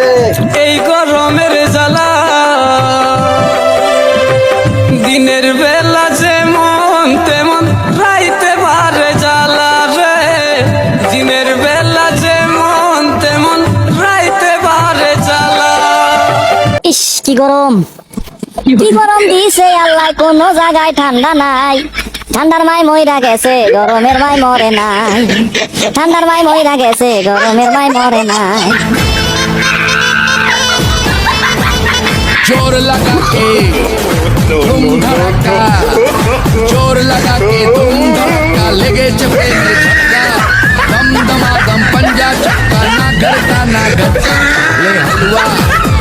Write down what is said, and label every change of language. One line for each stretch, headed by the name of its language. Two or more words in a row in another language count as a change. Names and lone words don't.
Bangla: এই গরমের জ্বালা, দিনের বেলা যেমন তেমন রাইতে পারে জ্বালা রে, দিনের বেলা যেমন তেমন রাইতে পারে জ্বালা। ইস কি গরম, কি গরম দিছে আল্লাহ, কোনো জায়গায় ঠান্ডা নাই। ঠান্ডার মাই মইরা গেছে, গরমের মাই মরে নাই। ঠান্ডার মাই মইরা গেছে, গরমের মাই মরে নাই।
Hindi: जोर लगा के तुम धड़का, जोर लगा के तुम धड़का, लेगे चपे में झटका, दम दमा दम पंजा चक्का, ना घर का ना घर का, ले हलवा